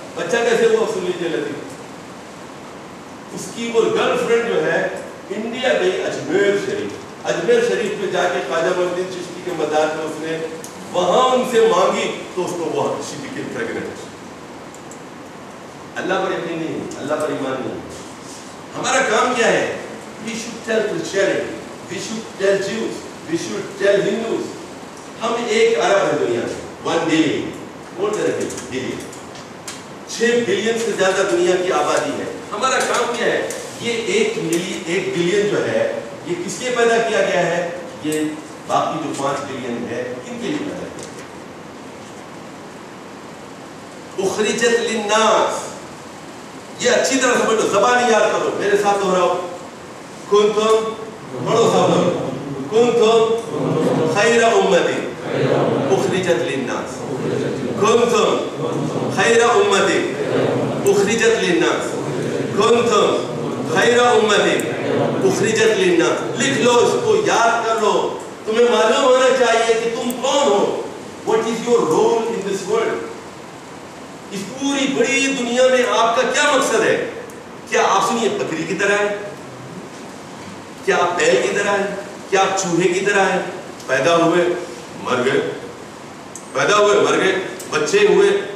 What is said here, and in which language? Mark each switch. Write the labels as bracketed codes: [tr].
[ur] بچہ کیسے ہوا؟ سن لیجیے لطیف, اس کی وہ گرل فرینڈ جو ہے انڈیا گئی اجمیر شریف, اجمیر شریف پہ جا کے خواجہ معین الدین چشتی کے مزار میں اس نے وہاں ان سے مانگی تو اس کو وہ [en] She became pregnant. [ur] اللہ پر یقین نہیں, اللہ پر ایمان نہیں. ہمارا کام کیا ہے؟ [en] we should tell Christianity, we should tell Jews, we should tell Hindus. [ur] ہم 1 ارب ہے دنیا میں, 1 بلین, کون سے رکھے بلین, 6 بلین سے زیادہ دنیا کی آبادی ہے. ہمارا کام کیا ہے؟ یہ 1 بلین جو ہے یہ کس لیے پیدا کیا گیا ہے؟ یہ باقی جو 5 بلین ہے ان کے لیے پیدا کیا گیا. [ar] اخرجت للناس, [ur] یہ اچھی طرح سمجھ لو, زبان یاد کرو, میرے ساتھ دہراؤ. [ar] کنتم, [ur] پڑھو سب لوگ, [ar] کنتم خیر امت اخرجت للناس, کنتم خیر امت اخرجت للناس, کنتم خیر امت اخرجت للناس. [ur] لکھ لو اس کو, یاد کر لو. تمہیں معلوم ہونا چاہیے کہ تم کون ہو. [en] What is your role in this world? [ur] اس پوری بڑی دنیا میں آپ کا کیا مقصد ہے؟ کیا آپ سنیے بکری کی طرح ہے؟ کیا آپ بیل کی طرح ہیں؟ کیا آپ چوہے کی طرح ہیں؟ پیدا ہوئے مر گئے, پیدا ہوئے مر گئے, بچے ہوئے.